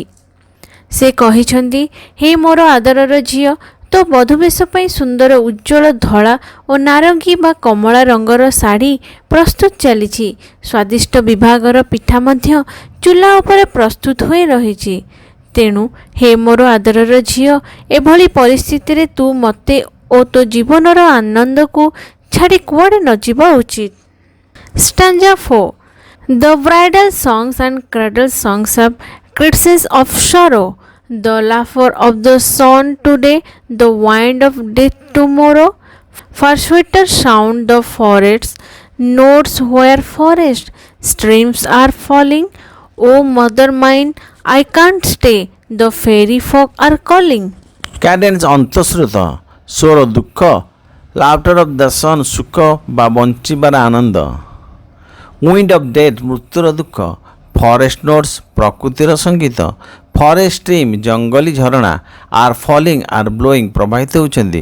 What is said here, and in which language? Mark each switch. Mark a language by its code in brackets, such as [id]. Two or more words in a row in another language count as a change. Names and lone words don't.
[or] ସେ କହିଛନ୍ତି, ହେ ମୋର ଆଦରର ଝିଅ, ତୋ ବଧୂବେଶ ପାଇଁ ସୁନ୍ଦର ଉଜ୍ଜଳ ଧଳା ଓ ନାରଙ୍ଗୀ ବା କମଳା ରଙ୍ଗର ଶାଢ଼ୀ ପ୍ରସ୍ତୁତ ଚାଲିଛି। ସ୍ୱାଦିଷ୍ଟ ବିଭାଗର ପିଠା ମଧ୍ୟ ଚୁଲା ଉପରେ ପ୍ରସ୍ତୁତ ହୋଇ ରହିଛି। ତେଣୁ ହେ ମୋର ଆଦରର ଝିଅ, ଏଭଳି ପରିସ୍ଥିତିରେ ତୁ ମୋତେ ଓ ତୋ ଜୀବନର ଆନନ୍ଦକୁ ଛାଡ଼ି କୁଆଡ଼େ ନ ଯିବା ଉଚିତ। [en] Stanza 4. The bridal songs and cradle songs have criticisms of sorrow. The laughter of the sun today, the wind of death tomorrow. For sweeter sound the forest notes where forest streams are falling. O mother mine, I can't stay, the fairy folk are calling. [or] କ୍ୟାଡେନ୍ସ ଅନ୍ତଃଶ୍ରୁତ ସ୍ୱର ଦୁଃଖ। [en] laughter of the sun [or] ସୁଖ ବା ବଞ୍ଚିବାର ଆନନ୍ଦ। [en] wind of death [or] ମୃତ୍ୟୁର ଦୁଃଖ। [en] forest notes [or] ପ୍ରକୃତିର ସଙ୍ଗୀତ। [en] forest stream [or] ଜଙ୍ଗଲୀ ଝରଣା। [en] are falling are blowing [or] ପ୍ରବାହିତ ହେଉଛନ୍ତି।